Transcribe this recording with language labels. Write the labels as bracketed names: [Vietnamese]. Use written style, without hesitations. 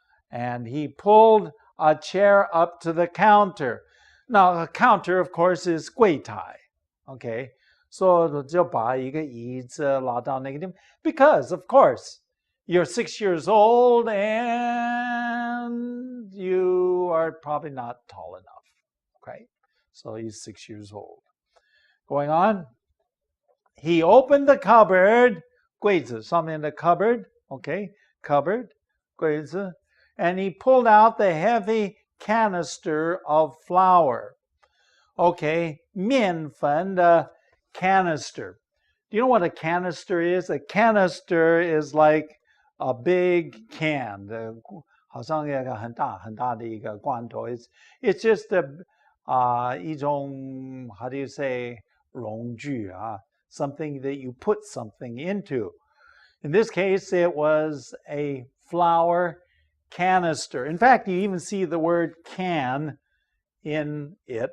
[English] And he pulled a chair up to the counter. Now, the counter, of course, is [Chinese] 柜台. [English] Okay, so [Chinese] 就把一个椅子拉到那个地方. [English] Because, of course, you're 6 years old and you are probably not tall enough. Okay, so he's 6 years old. Going on, he opened the cupboard, [Chinese] 柜子上面的 [English] cupboard, okay, cupboard, [Chinese] 柜子, [English] and he pulled out the heavy canister of flour. Okay, [Chinese] 面粉的 [English] canister. Do you know what a canister is? A canister is like a big can. [Chinese] 好像一个很大很大的一个罐头. [English] It's just [Chinese] 一种, [English] how do you say, [Chinese] 容具, [English] something that you put something into. In this case, it was a flour canister. In fact, you even see the word can in it.